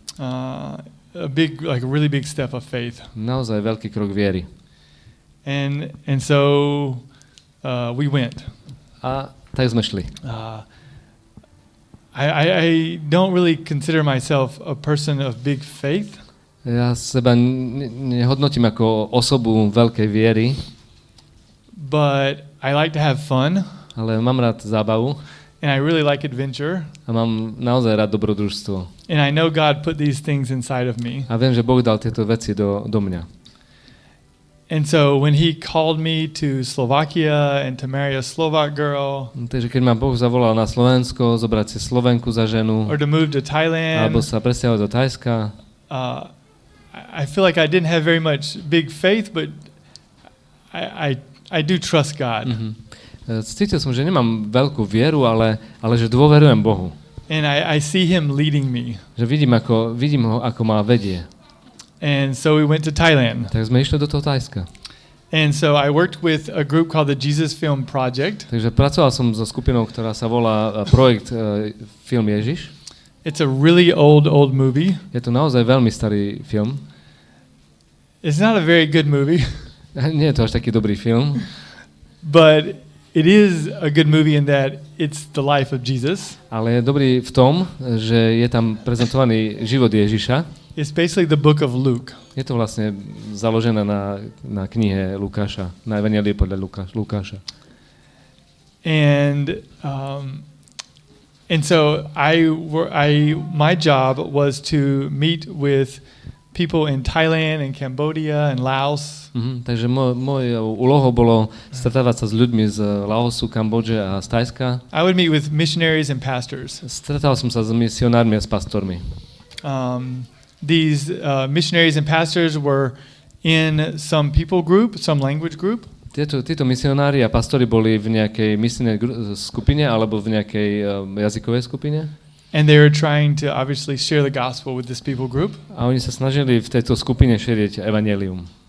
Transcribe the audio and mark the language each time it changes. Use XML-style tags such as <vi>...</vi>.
<en>A really big step of faith.</en> <sk>Naozaj veľký krok viery.</sk> <en>And so we went.</en> <sk>A tak sme šli.</sk> <en>I don't really consider myself a person of big faith.</en> <sk>Ja seba nehodnotím ako osobu veľkej viery.</sk> <en>But I like to have fun.</en> <sk>Ale mám rád zábavu.</sk> <en>And I really like adventure.</en> <sk>A mám naozaj rád dobrodružstvo.</sk> <en>And I know God put these things inside of me.</en> <sk>A viem, že Boh dal tieto veci do mňa.</sk> <en>And so when he called me to Slovakia and to marry a Slovak girl,</en> <sk>takže keď ma Boh zavolal na Slovensko, zobrať si Slovenku za ženu,</sk> <en>or to move to Thailand,</en> <sk>alebo sa presťahovať do Thajska,</sk> <en>I feel like I didn't have very much big faith, but I do trust God. Mm-hmm.</en> <sk>Cítil som, že nemám veľkú vieru, ale že dôverujem Bohu.</sk> <en>And I see him leading me.</en> <sk>Že vidím ho, ako ma vedie.</sk> <en>And so we went to Thailand.</en> <sk>Tak sme išli do toho Thajska.</sk> <en>And so I worked with a group called the Jesus Film Project.</en> <sk>Takže pracoval som so skupinou, ktorá sa volá projekt Film Ježiš.</sk> <en>It's a really old movie.</en> <sk>Je to naozaj veľmi starý film.</sk> <en>It's not a very good movie.</en> <sk>Nie je to až taký dobrý film.</sk> <en>But it is a good movie in that it's the life of Jesus.</en> <sk>Ale je dobrý v tom, že je tam prezentovaný život Ježiša.</sk> <en>It's basically the book of Luke.</en> <sk>Je to vlastne založené na knihe Lukáša, na evanjeliu podľa Lukáša.</sk> <en>And so my job was to meet with people in Thailand and Cambodia and Laos.</en> <sk>Takže mojou úlohou bolo stretávať sa s ľuďmi z Laosu, Kambodže a z Thajska.</sk> <en>I would meet with missionaries and pastors.</en> <sk>Stretal som sa s misionármi a s pastormi.</sk> <en>These missionaries and pastors were in some people group, some language group.</en> <sk>Títo misionári a pastori boli v nejakej misijnej skupine alebo v nejakej jazykovej skupine.</sk> <en>And they were trying to obviously share the gospel with this people group.</en> <sk>A oni sa snažili v tejto skupine šíriť evanjelium.</sk>